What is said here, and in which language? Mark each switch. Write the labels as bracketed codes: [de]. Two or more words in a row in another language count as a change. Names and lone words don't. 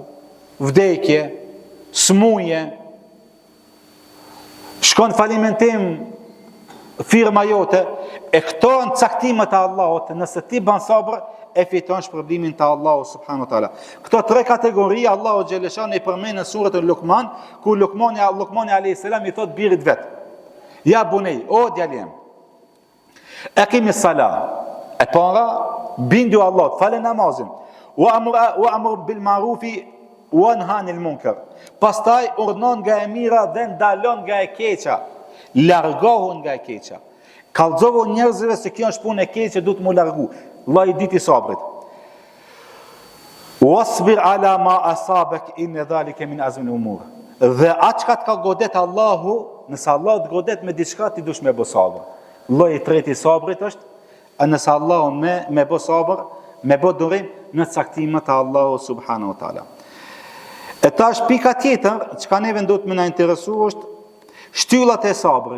[sq] Vdekje, smuje, shkon falimentim firma jote, e këto në caktimet e Allahut, nëse ti ban sabër, e fiton shpërblimin të Allahu [ar] سبحانه وتعالى. [sq] Këto 3 kategori Allahu Gjellëshanu i përmend në surën Luqman, ku Luqmani [ar] عليه السلام [sq] i thot birit vet: [ar] يا بني, [sq] o djalem, [ar] أقم الصلاة. [sq] E para, bindu Allahut, falë namazin. [ar] وأمر بالمعروف وانه عن المنكر. [sq] Pastaj urdhnon nga e mira dhe ndalon nga e keqa. largohu nga e keqja. Kallëzohu njerëzve se kjo është punë e keqe, duhet mu largu. Allah i diti sabrit. [ar] واصبر على ما أصابك إن ذلك من عزم الأمور. [sq] Dhe atë çka të ka godet Allahu, nëse Allah të godet me diçka ti dush me bë sabër. Lloji i tretë i sabrit është nëse Allahu me bë sabër, me bë durim në caktimet e Allahu [ar] سبحانه وتعالى. [sq] E tash pika tjetër, çka neve duhet më na interesu është shtyllat e sabrit.